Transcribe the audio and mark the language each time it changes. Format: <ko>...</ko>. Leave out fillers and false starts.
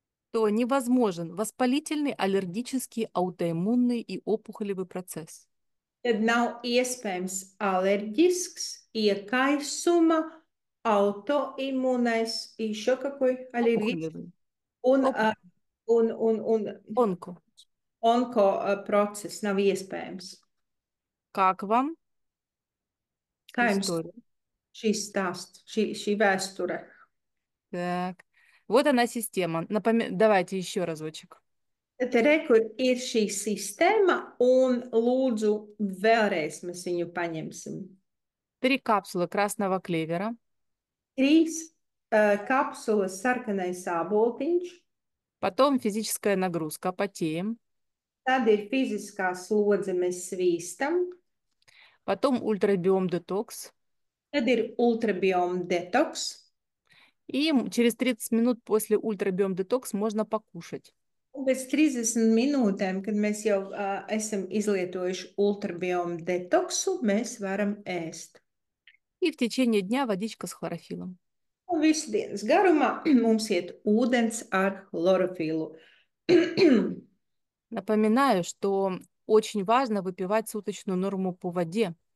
<ru>то невозможен воспалительный, аллергический, аутоиммунный и опухолевый процесс.</ru> <lv>tad nav iespējams alerģisks, iekaisuma, autoimūnais,</lv> <ru>еще какой аллергический, Опухолевый.</ru> <lv>un,</lv> <ru>Опухоль.</ru> <lv>un</lv> <ru>Онко.</ru> <lv>onko process nav iespējams.</lv> <ru>Как вам</ru> <lv>Kā jums</lv> <ru>история?</ru> <lv>šīs stāsts, šī vēsture?</lv> <ru>Так, вот она система. Давайте еще разочек.</ru> <lv>Tad re, kur ir šī sistēma, un lūdzu vēlreiz mēs viņu paņemsim.</lv> <ru>3 капсулы красного клевера,</ru> <lv>3 kapsulas sarkanais āboltiņš,</lv> <ru>потом физическая нагрузка, потеем,</ru> <lv>tad ir fiziskā slodze, mēs svīstam,</lv> <ru>потом ультрабиом детокс,</ru> <lv>tad ir ultrabioma detoks,</lv> <ru>и через 30 минут после ультрабиом детокс можно покушать.</ru> <lv>un pēc 30 minūtēm, kad mēs jau esam izlietojuši ultrabioma detoksu, mēs varam ēst.</lv> <ru>И в течение дня водичка с хлорофиллом.</ru> <lv>Un visu dienas garumā mums iet ūdens ar chlorofilu.</lv> <ru>Напоминаю, что очень важно выпивать суточную норму по воде.</ru>